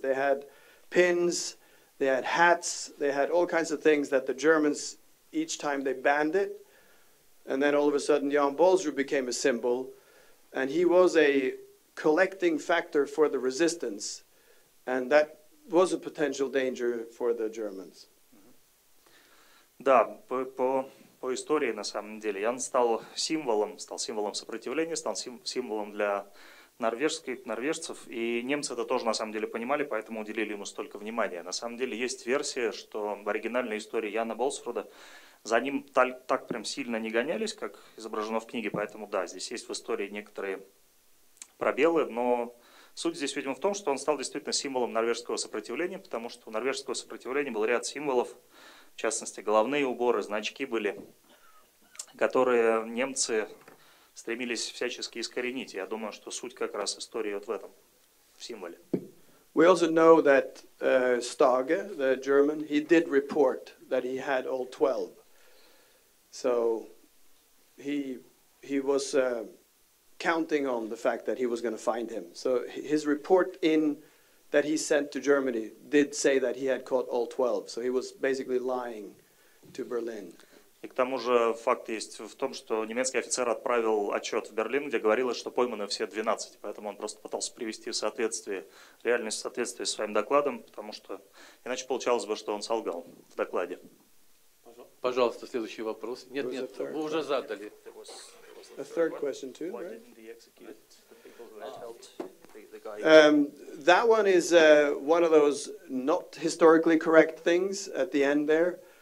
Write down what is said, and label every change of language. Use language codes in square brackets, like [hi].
[en] They had pins, they had hats, they had all kinds of things that the Germans, each time they banned it, and then all of a sudden Jan Balsrud became a symbol, and he was a collecting factor for the resistance, and that was a potential danger for the Germans. [ru] Да, по истории на самом деле Ян стал символом сопротивления, стал символом для норвежцев, и немцы это тоже на самом деле понимали, поэтому уделили ему столько внимания. На самом деле есть версия, что в оригинальной истории Яна Балсруда за ним так прям сильно не гонялись, как изображено в книге, поэтому да, здесь есть в истории некоторые пробелы, но суть здесь, видимо, в том, что он стал действительно символом норвежского сопротивления, потому что у норвежского сопротивления был ряд символов, в частности, головные уборы, значки были, которые немцы стремились всячески искоренить. Я думаю, что суть как раз истории вот в этом, в символе. [en] We also know that Stage, the German, he did report that he had all 12. So he was counting on the fact that he was going to find him. So his report that he sent to Germany did say that he had caught all 12. So he was basically lying to Berlin. [ru] И к тому же факт есть в том, что немецкий офицер отправил отчет в Берлин, где говорилось, что пойманы все 12. Поэтому он просто пытался привести в соответствие, реальность в соответствии с своим докладом, потому что иначе получалось бы, что он солгал в докладе. Пожалуйста, следующий вопрос. Нет, вы уже задали. [en] A third question too, Why right? didn't he execute the people who had helped the guy? That one is one of those not historically correct things at the end there.